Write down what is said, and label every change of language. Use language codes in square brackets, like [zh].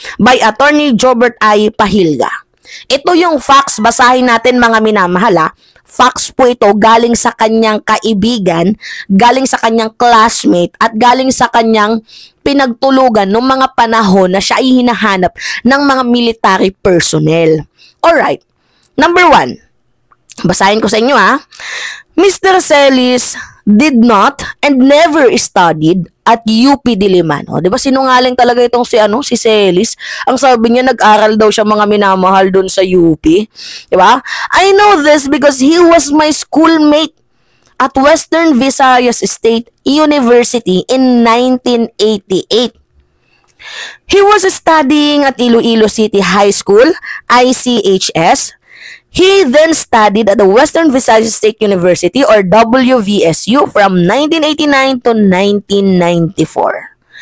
[tl] By Attorney Jobert I. Pahilga. Ito yung facts, basahin natin mga minamahal. Facts po ito galing sa kanyang kaibigan, galing sa kanyang classmate, at galing sa kanyang pinagtulugan noong mga panahon na siya ay hinahanap ng mga military personnel. [en] Alright. Number 1. [tl] Basahin ko sa inyo Mr. [en] Celis did not and never studied at UP Diliman. [tl] Diba sinungaling talaga itong si Celis? Ang sabi niya nag-aral daw siya mga minamahal doon sa UP. Diba? [en] I know this because he was my schoolmate at Western Visayas State University in 1988. He was studying at Iloilo City High School, ICHS. He then studied at the Western Visayas State University or WVSU from 1989 to 1994.